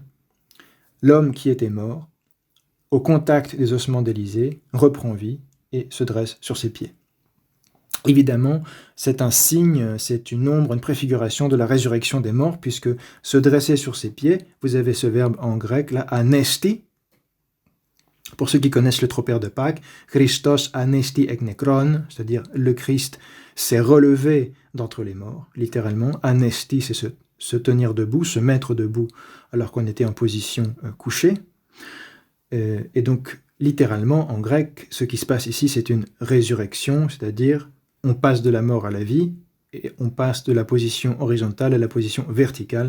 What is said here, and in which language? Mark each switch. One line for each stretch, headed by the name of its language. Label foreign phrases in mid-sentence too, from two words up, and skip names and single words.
French: L'homme qui était mort, au contact des ossements d'Élisée, reprend vie et se dresse sur ses pieds. Évidemment, c'est un signe, c'est une ombre, une préfiguration de la résurrection des morts, puisque se dresser sur ses pieds, vous avez ce verbe en grec, là, anesti. Pour ceux qui connaissent le tropère de Pâques,
Greek: Χριστὸς ἀνέστη ἐκ νεκρῶν,
French: c'est-à-dire le Christ s'est relevé d'entre les morts, littéralement. Anesti, c'est se tenir debout, se mettre debout, alors qu'on était en position couchée. Et donc, littéralement, en grec, ce qui se passe ici, c'est une résurrection, c'est-à-dire on passe de la mort à la vie, et on passe de la position horizontale à la position verticale.